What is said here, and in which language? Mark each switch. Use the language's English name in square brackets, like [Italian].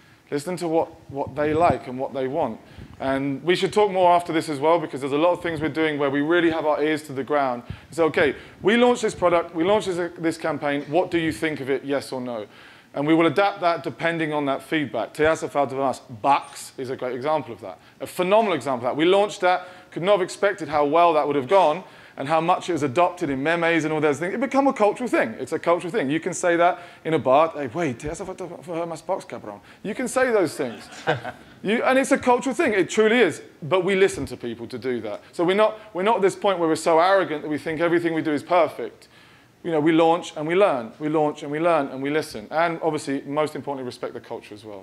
[English] Listen to what they like and what they want. And we should talk more after this as well, because there's a lot of things we're doing where we really have our ears to the ground. So, okay, we launched this product, we launched this campaign, what do you think of it, yes or no? And we will adapt that depending on that feedback. [Spanish] Te hace falta ver más box [English] is a great example of that. A phenomenal example of that. We launched that, could not have expected how well that would have gone and how much it was adopted in memes and all those things. It became a cultural thing. It's a cultural thing. You can say that in a bar. Hey, wait, [Spanish] te hace falta ver más box, cabrón. [English] You can say those things. And it's a cultural thing. It truly is. But we listen to people to do that. So we're not at this point where we're so arrogant that we think everything we do is perfect. You know, we launch and we learn. We launch and we learn and we listen. And obviously, most importantly, respect the culture as well.